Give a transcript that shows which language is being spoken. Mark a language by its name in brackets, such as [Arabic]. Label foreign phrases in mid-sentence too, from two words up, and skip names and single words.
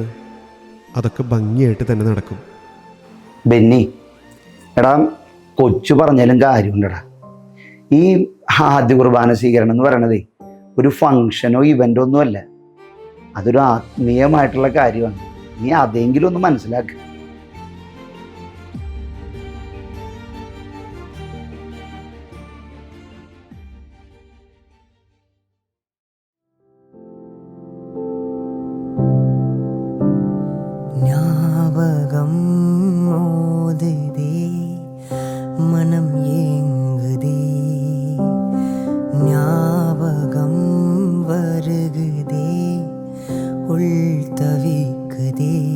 [Malayalam] അതൊക്കെ ഭംഗിയായിട്ട് തന്നെ നടക്കും. ബെന്നി, എടാ, കൊച്ചു പറഞ്ഞാലും കാര്യമുണ്ടടാ. ഈ ആദ്യ കുർബാന സ്വീകരണം എന്ന് പറയണതേ ഒരു ഫങ്ഷനോ ഇവൻ്റോ ഒന്നുമല്ല. അതൊരു ആത്മീയമായിട്ടുള്ള കാര്യമാണ്. നീ അതെങ്കിലും ഒന്ന് മനസ്സിലാക്കുക. [Tamil] ஞாபகம் மோதுதே, மனம் ஏங்குதே, ஞாபகம் வருகுதே, உள் தவிக்குதே,